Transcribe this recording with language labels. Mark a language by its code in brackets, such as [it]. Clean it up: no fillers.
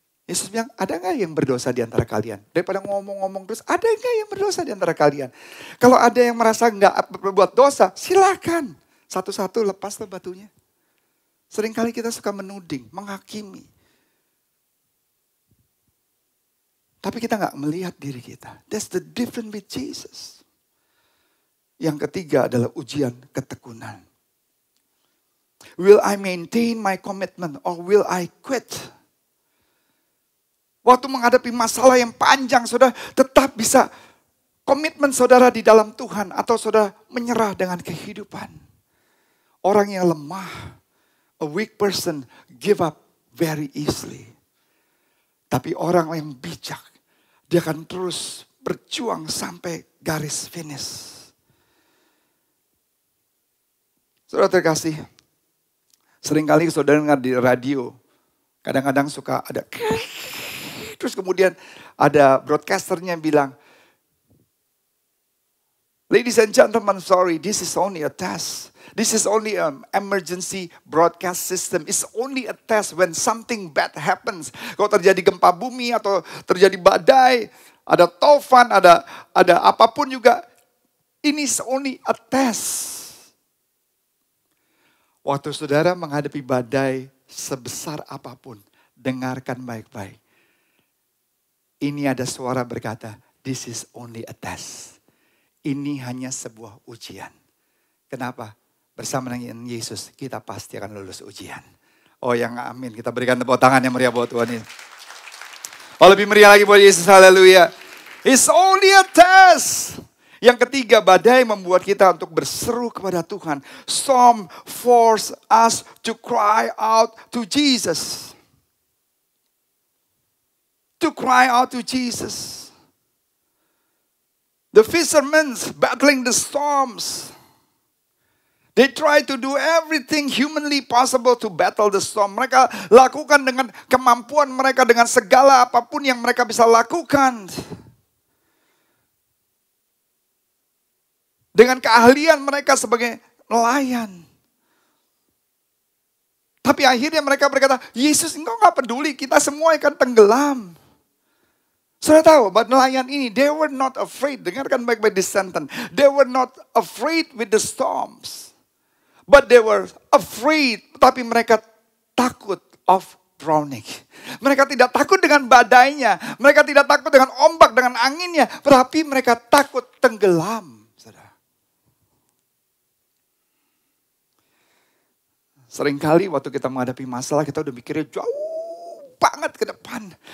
[id] Yesus bilang, ada enggak yang berdosa di antara kalian? Daripada ngomong-ngomong terus, ada enggak yang berdosa di antara kalian? Kalau ada yang merasa enggak berbuat dosa, silakan. Satu-satu lepaslah batunya. Seringkali kita suka menuding, menghakimi. Tapi kita nggak melihat diri kita. [en] That's the difference with Jesus. [id] Yang ketiga adalah ujian ketekunan. [en] Will I maintain my commitment or will I quit? [id] Waktu menghadapi masalah yang panjang, saudara tetap bisa komitmen saudara di dalam Tuhan atau saudara menyerah dengan kehidupan. Orang yang lemah, [en] a weak person give up very easily. [id] Tapi orang yang bijak, dia akan terus berjuang sampai garis finish. Saudara terkasih, seringkali saudara dengar di radio, kadang-kadang suka ada terus kemudian ada broadcasternya bilang, [en] Ladies and gentlemen, sorry, this is only a test. This is only an emergency broadcast system. It's only a test when something bad happens. [id] Kalau terjadi gempa bumi atau terjadi badai, ada taufan, ada apapun juga. [en] Ini is only a test. [id] Waktu saudara menghadapi badai sebesar apapun, dengarkan baik-baik. Ini ada suara berkata, [en] this is only a test. [id] Ini hanya sebuah ujian. Kenapa? Bersama dengan Yesus kita pasti akan lulus ujian. Oh yang amin, kita berikan tepuk tangan yang meriah buat Tuhan ini. Oh lebih meriah lagi buat Yesus, haleluya. [en] It's only a test. [id] Yang ketiga, badai membuat kita untuk berseru kepada Tuhan. [en] Storm force us to cry out to Jesus. To cry out to Jesus. The fishermen battling the storms. They try to do everything humanly possible to battle the storm. [id] Mereka lakukan dengan kemampuan mereka, dengan segala apapun yang mereka bisa lakukan. Dengan keahlian mereka sebagai nelayan. Tapi akhirnya mereka berkata, Yesus engkau gak peduli, kita semua akan tenggelam. Saudara tahu, bahwa nelayan ini, [en] they were not afraid. [id] Dengarkan baik-baik [en] this sentence. They were not afraid with the storms. But they were afraid, [id] tapi mereka takut [en] of drowning. [id] Mereka tidak takut dengan badainya. Mereka tidak takut dengan ombak, dengan anginnya. Tapi mereka takut tenggelam. Seringkali waktu kita menghadapi masalah, kita udah mikirnya jauh banget ke depan.